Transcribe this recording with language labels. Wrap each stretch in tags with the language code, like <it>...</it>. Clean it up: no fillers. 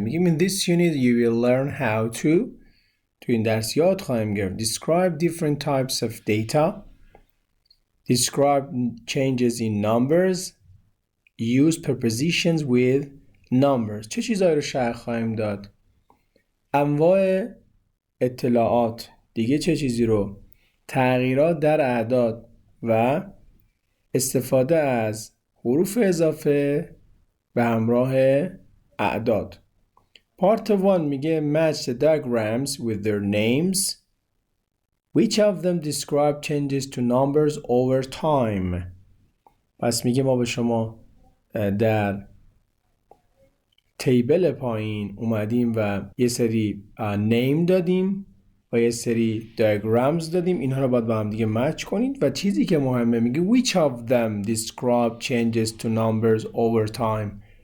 <en>میگیم in this unit you will learn how to</en> <fa>تو این درس یاد خواهیم گرفت</fa> <en>describe different types of data, describe changes in numbers, use prepositions with numbers.</en> <fa>چه چیزایی رو شرح خواهیم داد؟ انواع اطلاعات، دیگه چه چیزی رو؟ تغییرات در اعداد و استفاده از حروف اضافه به همراه اعداد.</fa> <en>Part 1 میگه match the diagrams with their names. Which of them describe changes to numbers over time?</en> <fa>پس میگه ما به شما در تیبل پایین اومدیم و یه سری نیم دادیم و یه سری diagrams دادیم. اینها رو باید با هم دیگه مچ کنید و چیزی که مهمه میگه</fa> <en>which of them describe changes to numbers over time.</en>